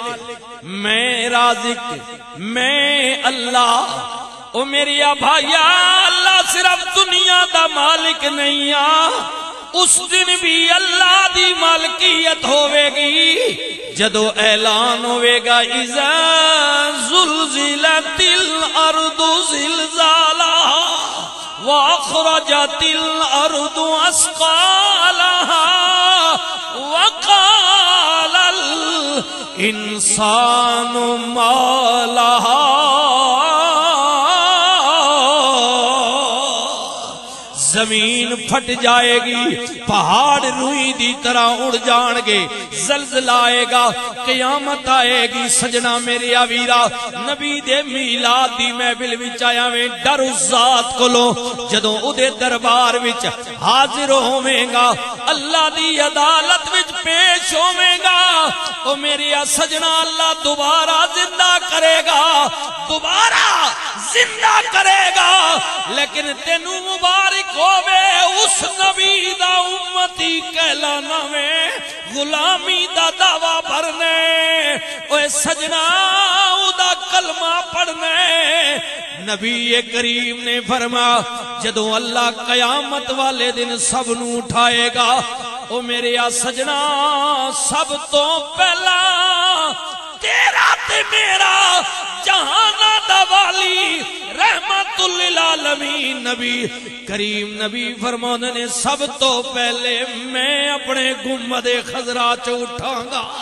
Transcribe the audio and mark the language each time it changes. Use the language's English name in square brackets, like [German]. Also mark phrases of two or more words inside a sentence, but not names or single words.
[Punjabi] میں رازق. میں اللہ. او میری بھائیا اللہ صرف دنیا دا مالک نہیں آ. اس دن بھی اللہ دی مالکیت ہوے گی جدو اعلان ہوے گا [Arabic] اذا زلزلت الارض زلزالها واخرجت الارض اثقالها وقال الانسان ما لها. [Urdu] زمین پھٹ جائے گی. [Punjabi] پہاڑ روئی دی طرح اڑ جان گے. [Urdu] زلزلہ آئے گا. قیامت آئے گی. [Punjabi] سجنا میرے ویرا نبی دے میلاد دی محفل وچ آیا میں ڈر اس ذات کولوں جدوں اودے دربار وچ حاضر ہوویں گا اللہ دی عدالت وچ پیش ہوویں گا. او میری سجنا اللہ دوبارہ زندہ کرے گا. دوبارہ زندہ کرے گا. لیکن تینوں مبارک ہووے اس نبی دا امتی کہلانا میں غلامی دا دعویٰ بھرنے. اوے سجنا او دا کلمہ پڑھنے. نبی کریم نے فرمایا جدوں اللہ قیامت والے دن سب نو اٹھائے گا او میرے سجنا سب تو پہلا تیرا تے میرا جہانا دا والی رحمت للعالمین نبی کریم نبی فرمانے نے سب تو پہلے میں اپنے گنبد خضرا چ اٹھاں گا.